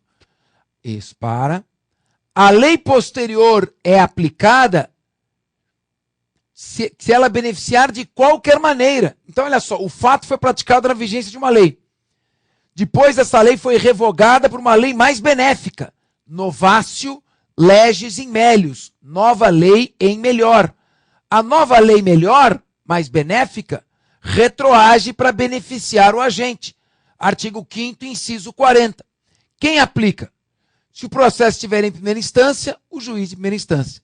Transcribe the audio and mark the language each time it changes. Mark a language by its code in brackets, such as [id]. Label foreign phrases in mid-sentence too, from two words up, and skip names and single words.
[pt] Isso, para. A lei posterior é aplicada se ela beneficiar de qualquer maneira. Então, olha só, o fato foi praticado na vigência de uma lei. Depois, essa lei foi revogada por uma lei mais benéfica. [la] Novatio legis in melius. [pt] Nova lei em melhor. A nova lei melhor, mais benéfica, retroage para beneficiar o agente. Artigo 5º, inciso 40. Quem aplica? Se o processo estiver em primeira instância, o juiz de primeira instância.